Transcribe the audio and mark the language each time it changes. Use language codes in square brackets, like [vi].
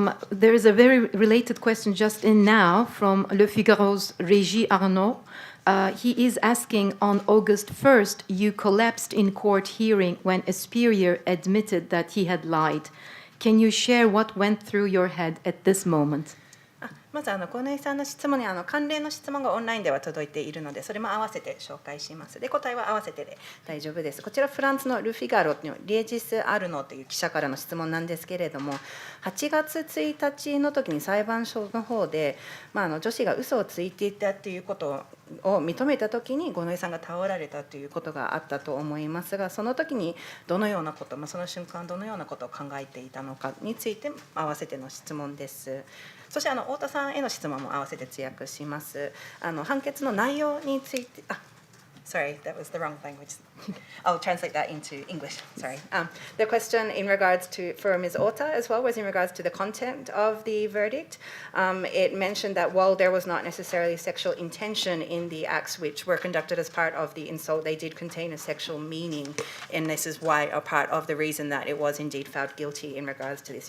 [en] There is a very related question just in now from Le Figaro's Régis Arnaud. He is asking, on August 1st, you collapsed in court hearing when a superior admitted that he had lied. Can you share what went through your head at this moment? [ja] まず五ノ井さんの質問に関連の質問がオンラインでは届いているので、それも合わせて紹介します。で、答えは合わせてで大丈夫です。こちらフランスのル・フィガロのレジス・アルノという記者からの質問なんですけれども、8月1日の時に裁判所の方で、女子が嘘をついていたということを認めた時に五ノ井さんが倒られたということがあったと思いますが、その時にどのようなこと、その瞬間どのようなことを考えていたのかについて合わせての質問です。そして太田さんへの質問も合わせて通訳します。判決の内容について、 [en] sorry, that was the wrong language. I'll translate that into English. Sorry. The question in regards to, for Ms. Ota as well, was in regards to the content of the verdict. It mentioned that while there was not necessarily sexual intention in the acts which were conducted as part of the insult, they did contain a sexual meaning, and this is why a part of the reason that it was indeed found guilty in regards to this.